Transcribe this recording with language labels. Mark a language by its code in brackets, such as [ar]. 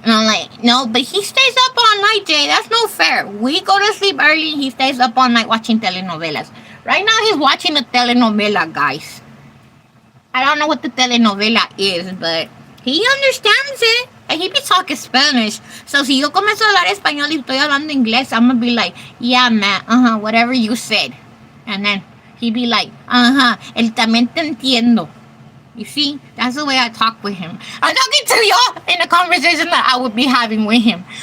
[en] And I'm like, no, but he stays up all night, Jay. That's no fair. We go to sleep early, he stays up all night watching telenovelas. Right now, he's watching a telenovela, guys. I don't know what the telenovela is, but he understands it. And he be talking Spanish. So [es] si yo comienzo a hablar español y estoy hablando inglés, [en] I'm gonna be like, yeah, man, whatever you said. And then he be like, [es] él también te entiendo. [en] You see, that's the way I talk with him. I'm talking to y'all in the conversation that I would be having with him.